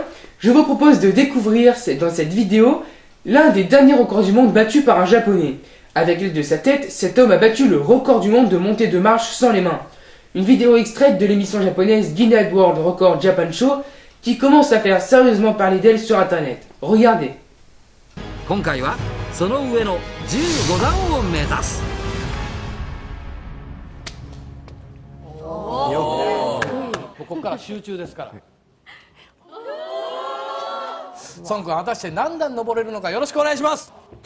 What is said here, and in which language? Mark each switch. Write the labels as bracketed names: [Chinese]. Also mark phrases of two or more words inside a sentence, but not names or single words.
[French] Je vous propose de découvrir dans cette vidéo l'un des derniers records du monde battus par un japonais. Avec l'aide de sa tête, cet homme a battu le record du monde de montée de marche sans les mains. Une vidéo extraite de l'émission japonaise Guinness World Record Japan Show qui commence à faire sérieusement parler d'elle sur internet. Regardez. [Japanese] 今回はその上の15段を目指す。ここから集中ですから。孫君果たして何段登れるのかよろしくお願いします。